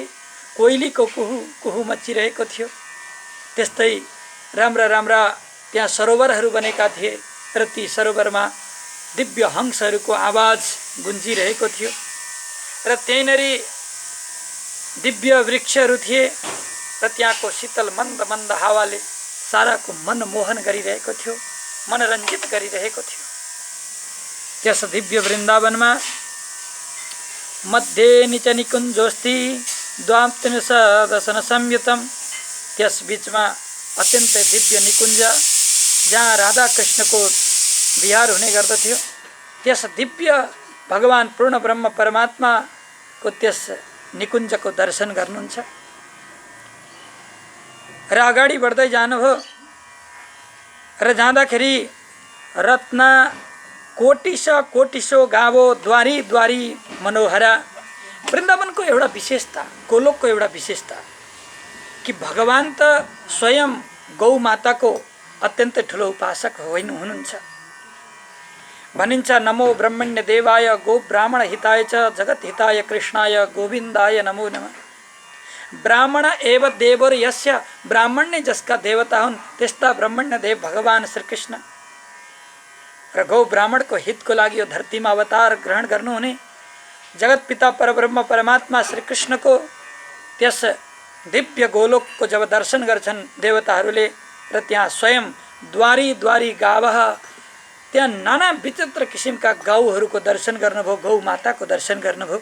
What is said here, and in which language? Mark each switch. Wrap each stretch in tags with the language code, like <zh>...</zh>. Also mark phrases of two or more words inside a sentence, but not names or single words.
<ne>कोइलीको कुहु कुहु मचिरहेको थियो। त्यस्तै राम्रा राम्रा त्यहाँ सरोवरहरू बनेका थिए र ती सरोवरमा दिव्य हंसहरूको आवाज गुन्जिरहेको थियो र त्यहीँनेरि दिव्य वृक्षहरू थिए र त्यहाँको शीतल मन्द मन्द हावाले साराको मन मोहन गरिरहेको थियो, मनोरञ्जित गरिरहेको थियो। त्यस दिव्य वृन्दावनमा</ne> <sa>मध्ये निच निकुञ्जोस्ति द्वात्रिंश दशन संयुतम,</sa> <ne>त्यस बीचमा अत्यन्तै दिव्य निकुञ्ज जहाँ राधा कृष्णको विहार हुने गर्दथ्यो, त्यस दिव्य भगवान पूर्ण ब्रह्म परमात्माको त्यस निकुञ्जको दर्शन गर्नुहुन्छ। र अगाडि बढ्दै जानुभयो र जाँदाखेरि</ne> <sa>रत्न कोटिसो गावो द्वारी द्वारी मनोहरा।</sa> <ne>वृन्दावनको एउटा विशेषता, गोलोकको एउटा विशेषता कि भगवान त स्वयं गौ माताको अत्यन्तै ठुलो उपासक हुनुहुन्छ।</ne> <sa>भनिन्छ नमो ब्रह्मण्य देवाय गो ब्राह्मण हिताय च जगत हिताय कृष्णाय गोविन्दाय नमो नमः। ब्राह्मण एव देवर यस्य,</sa> <ne>ब्राह्मण नै जसका देवता हुन् त्यस्ता ब्रह्मण्य देव भगवान श्री कृष्ण र गौ ब्राह्मणको हितको लागि यो धरतीमा अवतार ग्रहण गर्नुहुने जगत पिता परब्रह्म परमात्मा श्री कृष्णको त्यस दिव्य गोलोकको जब दर्शन गर्छन् देवताहरूले र त्यहाँ स्वयं</ne> <sa>द्वारी द्वारी गावः,</sa> <ne>त्यहाँ नाना विचित्र किसिमका गाउँहरूको दर्शन गर्नुभयो, गौ माताको दर्शन गर्नुभयो।</ne>